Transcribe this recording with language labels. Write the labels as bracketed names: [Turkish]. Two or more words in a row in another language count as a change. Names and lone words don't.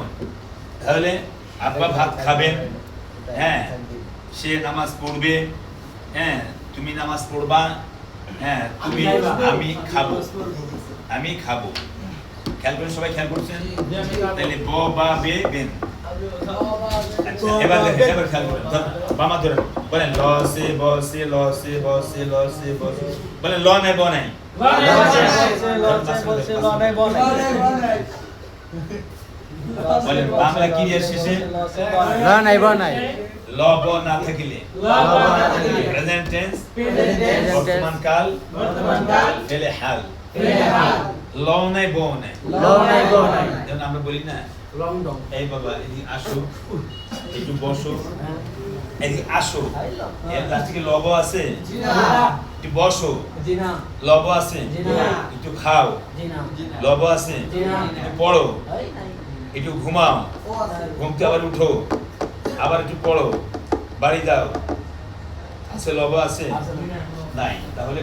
[Bangla] তাহলে আব্বা ভাত খাবেন, হ্যাঁ, সে নামাজ পড়বে, হ্যাঁ, তুমি নামাজ পড়বা, হ্যাঁ, তুমি, আমি খাবো, আমি খাবো। খেয়াল করেন সবাই, খেয়াল করছেন? তাহলে ব, বা, বে, বেন। আচ্ছা, এবার দেখেন, এবার খেয়াল করেন, বামা ধরেন, বলেন ল সে বসে, ল সে বসে, ল সে বসে, বলেন ল নাই ব নাই, বলেন বাংলা ক্রিয়ার শেষে ল নাই ব নাই ল ব না থাকিলে [English] present tense, [Bangla] বর্তমান কাল, ফেলে হাল। ল নাই ব নাই, যেমন আমরা বলি না, এই বাবা এদিকে আসো, একটু বসো, এদিকে আসো, এর লাস্টে লব আছে, একটু বসো, লব আছে, একটু খাও, লব আছে, একটু পড়ো, একটু ঘুমাও, ঘুমতে আবার উঠো, আবার একটু পড়ো, বাড়ি যাও, আছে লব আছে নাই, তাহলে